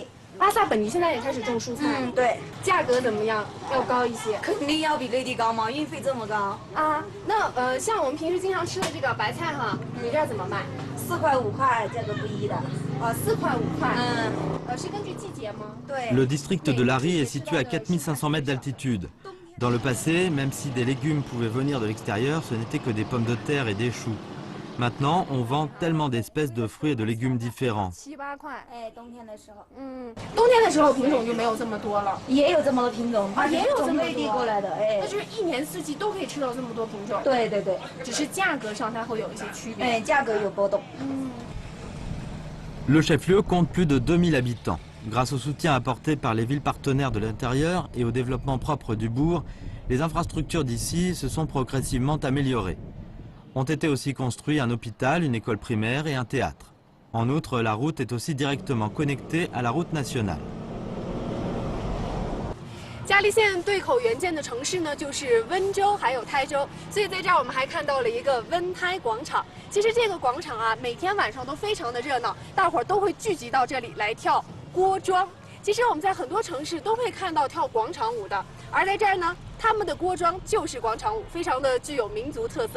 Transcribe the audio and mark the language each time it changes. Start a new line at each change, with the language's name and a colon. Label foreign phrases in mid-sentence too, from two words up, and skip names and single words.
Chinese: 拉萨本地现在也开始种蔬菜。嗯，对。价格怎么样？要高一些？肯定要比内地高嘛，运费这么高。啊，那像我们平时经常吃的这个白菜哈，你这儿怎么卖？4块5块，价格不一的。 4块5块。嗯。是根据季节吗？对。
French: Le district de Lari est situé à 4500 mètres d'altitude. Dans le passé, même si des légumes pouvaient venir de l'extérieur, ce n'était que des pommes de terre et des choux. Maintenant, on vend tellement d'espèces de fruits et de légumes différents.
Chinese: 7、8 块。哎，冬天的时候。冬天的时候品种就没有这么多了。也有这么多品种啊，也有这么多。内地过来的，哎。那就是一年四季都可以吃到这么多品种。对。只是价格上它会有一些区别。哎，价格有波动。
French: Le chef-lieu compte plus de 2000 habitants. Grâce au soutien apporté par les villes partenaires de l'intérieur et au développement propre du bourg, les infrastructures d'ici se sont progressivement améliorées. Ont été aussi construits un hôpital, une école primaire et un théâtre. En outre, la route est aussi directement connectée à la route nationale.
Chinese: 嘉黎县对口援建的城市呢，就是温州还有台州，所以在这儿我们还看到了一个温台广场。其实这个广场啊，每天晚上都非常的热闹，大伙儿都会聚集到这里来跳锅庄。其实我们在很多城市都会看到跳广场舞的，而在这儿呢，他们的锅庄就是广场舞，非常的具有民族特色。